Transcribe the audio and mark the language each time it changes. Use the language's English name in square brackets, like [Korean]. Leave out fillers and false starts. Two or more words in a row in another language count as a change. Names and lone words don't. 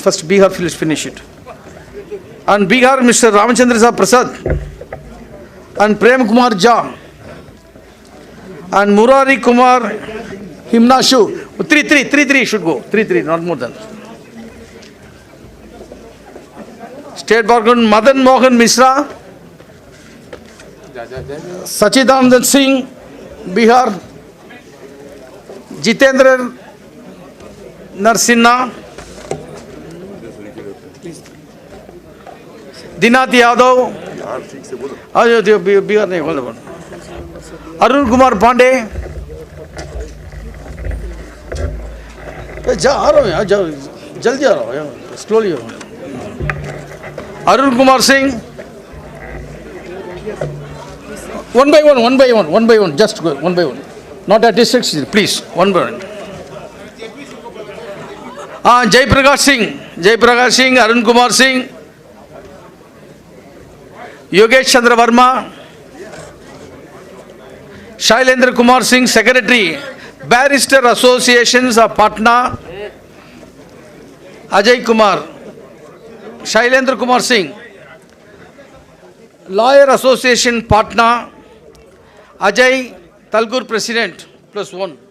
[English] First Bihar, finish it. And Bihar, Mr. Ramachandra Prasad, and Prem Kumar Jha, and Murari Kumar Himnashu. 3 should go. 3, not more than. State Bar Council, Madan Mohan Mishra, Sachidanand Singh, Bihar, Jitendra Narsinha, Dinath Yadav, Bihar nahi, hold on. [Hindi] Arun Kumar Pandey, जल्दी आ रहा हो, slowly. [English] Arun Kumar Singh, one by one, just go, one by one. Not at districts, please, one by one. Jai Prakash Singh, Arun Kumar Singh, Yogesh Chandra Verma, Shailendra Kumar Singh, Secretary, Barrister Associations of Patna, Ajay Kumar, Shailendra Kumar Singh, Lawyer Association Patna, Ajay Talgur President, +1.